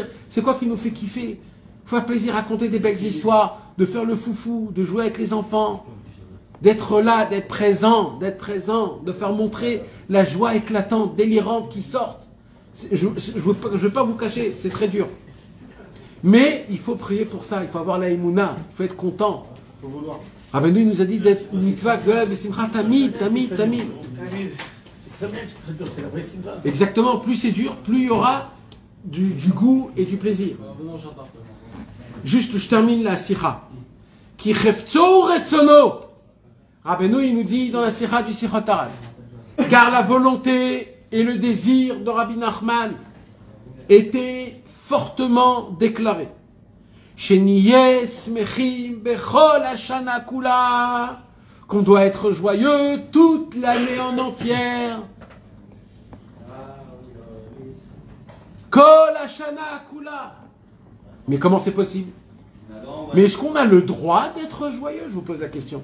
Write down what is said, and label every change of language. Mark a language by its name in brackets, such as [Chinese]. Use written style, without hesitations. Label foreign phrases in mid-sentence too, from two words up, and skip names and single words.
[French] C'est quoi qui nous fait kiffer? Il faut faire plaisir, raconter des belles histoires, de faire le foufou, de jouer avec les enfants, d'être là, d'être présent, de faire montrer la joie éclatante, délirante qui sort. Je ne vais pas vous cacher, c'est très dur. Mais il faut prier pour ça, il faut avoir la émouna, il faut être content. Il faut vouloir. Rabbeinu nous a dit d'être [Hebrew] מצוה, גדול, בשמחה, תמיד. [French] Exactement, plus c'est dur, plus il y aura du goût et du plaisir. Juste, je termine la sikha. [Hebrew] כי חפצו רצונו. [French] Rabbeinu, il nous dit dans la sikha du Sichot Harad, car la volonté et le désir de Rabbi Nachman étaient fortement déclarés. [Hebrew] שנהיה שמחים בכל השנה כולה. [French] Qu'on doit être joyeux toute l'année en entière. [Hebrew] כל השנה כולה. [French] Mais comment c'est possible? Mais est-ce qu'on a le droit d'être joyeux? Je vous pose la question.